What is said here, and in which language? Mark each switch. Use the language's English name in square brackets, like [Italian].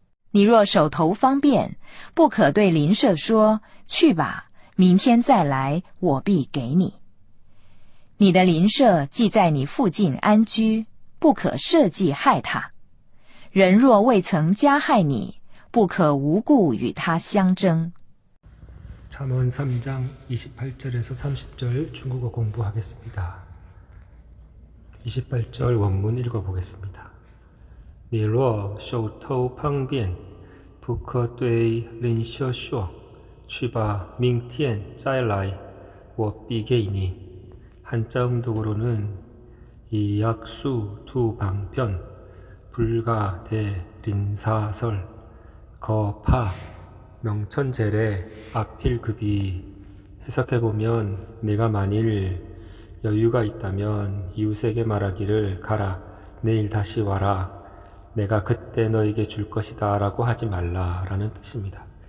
[Chinese] 你若手头方便，不可对邻舍说，去吧，明天再来，我必给你。你的邻舍既在你附近安居，不可设计害他。人若未曾加害你，不可无故与他相争。 [Korean] 잠언 3장 28절에서 30절 중국어 공부하겠습니다. 28절 원문 읽어보겠습니다. 你若手头方便，不可对邻舍说，去吧，明天再来，我必给你。 한자 음독으로는 이 약수 두 방편, 불가 대린사설, 거파, 명천제례, 앞필급이. 해석해보면 내가 만일 여유가 있다면 이웃에게 말하기를 가라, 내일 다시 와라, 내가 그때 너에게 줄 것이다 라고 하지 말라 라는 뜻입니다.